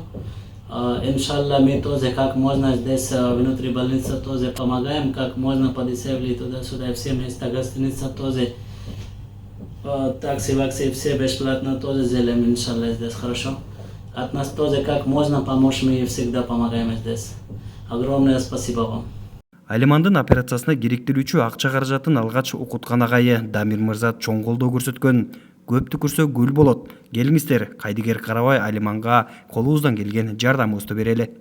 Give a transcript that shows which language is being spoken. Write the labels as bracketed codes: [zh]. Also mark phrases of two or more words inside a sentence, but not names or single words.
[ru] Иншалла, мы тоже как можно здесь внутри больницы тоже помогаем, как можно подешевле туда-сюда, все места гостиница тоже, такси, вакси, все бесплатно тоже сделаем, иншалла, здесь, хорошо? От нас тоже как можно помочь, мы всегда помогаем здесь. Огромное спасибо вам. [ky] Алимандын операциясына керектелүүчү акча каражатын алгач окуткан агайы Дамир мырза чоң колдоо көрсөткөн. Көптү көрсө гүл болот. Келиңиздер, кайдыгер карабай Алиманга колубуздан келген жардамыбызды берели.